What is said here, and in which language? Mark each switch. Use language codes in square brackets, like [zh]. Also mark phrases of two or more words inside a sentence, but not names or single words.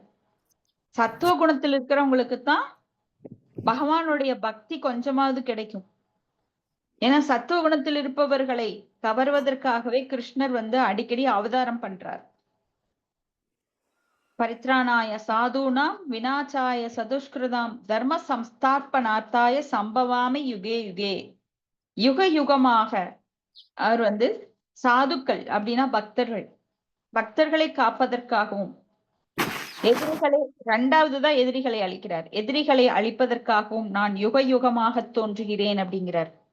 [ta] சத்துவ குணத்தில் இருக்கிறவங்களுக்கு தான் பகவானுடைய பக்தி கொஞ்சமாவது கிடைக்கும். ஏன்னா சத்துவ குணத்தில் இருப்பவர்களை கவர்வதற்காகவே கிருஷ்ணர் அடிக்கடி அவதாரம் பண்றார். [sa] परित्राणाय साधूनां विनाशाय च दुष्कृताम् धर्म संस्थापनार्थाय सम्भवामि युगे युगे. [ta] யுக யுகமாக அவர் சாதுக்கள் அப்படின்னா பக்தர்களை காப்பதற்காகவும் எதிரிகளை, இரண்டாவதுதான் எதிரிகளை அழிக்கிறார். எதிரிகளை அழிப்பதற்காகவும் நான் யுக யுகமாக தோன்றுகிறேன் அப்படிங்கிறார்.